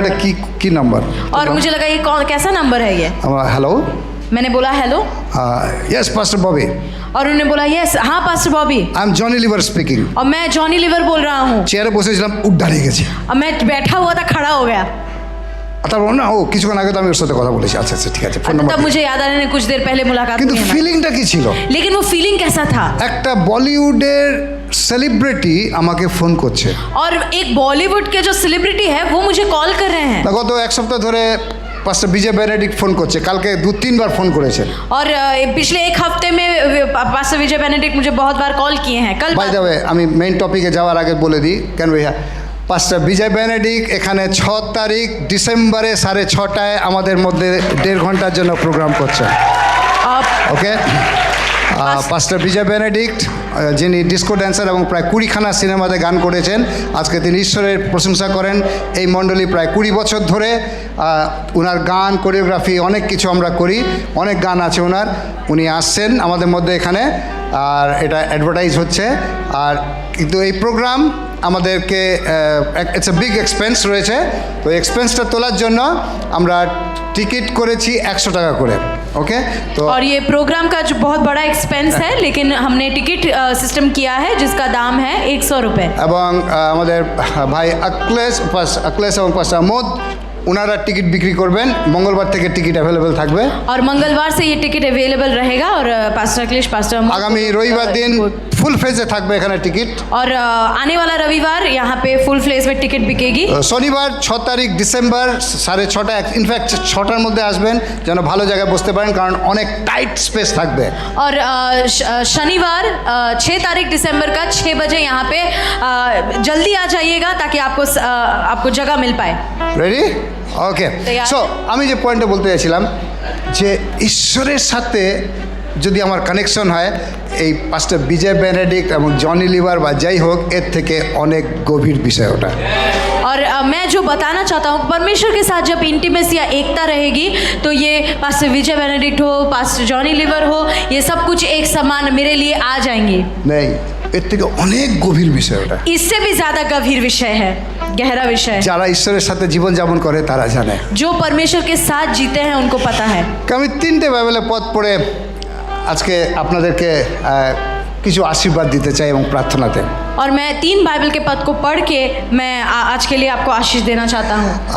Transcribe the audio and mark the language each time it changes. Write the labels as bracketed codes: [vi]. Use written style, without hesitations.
[bn] এটা কি কি নাম্বার? [hi] और मुझे लगा ये कौन कैसा नंबर है ये। [bn] আমরা হ্যালো, [hi] मैंने बोला हेलो, [en] yes pastor Bobby, [hi] और उन्होंने बोला यस, हाँ pastor Bobby, [en] I am Johnny Lever speaking. [hi] और मैं जॉनी लिवर बोल रहा हूँ। [bn] চেয়ারে বসেছিলাম, উঠ দাঁড়িয়ে গেছে। [hi] और मैं बैठा हुआ था, खड़ा हो गया। [bn] তারপর না ও কিছুক্ষণ আগে তো আমি ওর সাথে কথা বলেছি। আচ্ছা আচ্ছা ঠিক আছে, ফোন [hi] तब [bn] নাম্বার। [hi] मुझे याद आ रहा है कुछ देर पहले मुलाकात [bn] কিন্তু [hi] हुई हमारी। [bn] ফিলিংটা কি ছিল? [hi] लेकिन वो फीलिंग कैसा था? [bn] একটা বলিউডের সেলিব্রিটি আমাকে ফোন করছে। [hi] और एक बॉलीवुड के जो सेलिब्रिटी है वो मुझे कॉल कर रहे हैं। [bn] গত এক সপ্তাহ ধরে পাস্টার বিজয় বেনেডিক্ট ফোন করছে, কালকে 2-3 বার ফোন করেছে। [hi] और पिछले एक हफ्ते में पास्टर विजय बेनेडिक्ट मुझे बहुत बार कॉल किए हैं। कल [en] by the way [bn] আমি মেইন টপিকে যাওয়ার আগে বলে দিই কেন ভাইয়া, পাস্টার বিজয় বেনেডিক্ট এখানে 6 তারিখ ডিসেম্বরে 6:30টায় আমাদের মধ্যে 1.5 ঘন্টার জন্য প্রোগ্রাম করছে। ওকে, পাস্টার বিজয় বেনেডিক্ট যিনি ডিস্কো ড্যান্সার এবং প্রায় 20খানা সিনেমাতে গান করেছেন, আজকে তিনি ঈশ্বরের প্রশংসা করেন। এই মণ্ডলী প্রায় 20 বছর ধরে ওনার গান কোরিওগ্রাফি অনেক কিছু আমরা করি, অনেক গান আছে ওনার। উনি আসছেন আমাদের মধ্যে এখানে, আর এটা অ্যাডভার্টাইজ হচ্ছে। আর কিন্তু এই প্রোগ্রাম আমাদেরকে [en] it's a big expense [bn] রয়েছে, তো এক্সপেন্সটা তোলার জন্য আমরা টিকিট করেছি 100 টাকা করে। ওকে, তো [hi] और ये प्रोग्राम का जो बहुत बड़ा एक्सपेंस है, लेकिन हमने टिकट सिस्टम किया है जिसका दाम है 100 रुपये। [bn] এবং আমাদের ভাই अखिलेश এবং পাস্টার মোদ ওনারা টিকিট বিক্রি করবেন। মঙ্গলবার থেকে টিকিট অ্যাভেলেবেল থাকবে। [hi] और मंगलवार से ये टिकट अवेलेबल रहेगा। और पास्टर अखिलेश, पास्टर [bn] আগামী রবিবার দিন ফুল ফেজে থাকবে এখানে টিকিট। [hi] और आने वाला रविवार यहाँ पे फुल फ्लेस में टिकट बिकेगी। [bn] শনিবার 6 তারিখ ডিসেম্বর 6:30, ইনফ্যাক্ট 6টার মধ্যে আসবেন যেন ভালো জায়গায় বসতে পারেন, কারণ অনেক টাইট স্পেস থাকবে। [hi] और शनिवार 6 तारीख दिसंबर का 6 बजे यहाँ पे जल्दी आ जाइएगा ताकि आपको जगह मिल पाए। [bn] রেডি? ওকে, তৈয়ার। সো আমি যে পয়েন্টটা বলতে চাইছিলাম যে ঈশ্বরের সাথে যদি আমার কানেকশন হয়, এই পাস্টার বিজয় বেনেডিক্ট এবং জনি লিভার বা যাই হোক, এর থেকে অনেক গভীর বিষয় ওটা। [hi] और मैं जो बताना चाहता हूँ, परमेश्वर के साथ जब इंटीमेसी या एकता रहेगी तो ये पास्टर विजय बेनेडिक्ट हो, पास्टर जॉनी लिवर हो, ये सब कुछ एक समान मेरे लिए आ जाएंगे। [bn] নেই, এর থেকে অনেক গভীর বিষয় ওটা। [hi] इससे भी ज़्यादा गंभीर विषय है, गहरा विषय है। [bn] যারা ঈশ্বরের সাথে জীবনযাপন করে তারা জানে। [hi] जो परमेश्वर के साथ जीते हैं उनको पता है। [bn] আমি 3টে বাইবেলের পদ পড়ে আজকে আপনাদেরকে কিছু আশীর্বাদ দিতে চাই এবং প্রার্থনাতে। [hi] और मैं 3 बाइबल के पद को पढ़ के मैं आज के लिए आपको आशीष देना चाहता हूँ।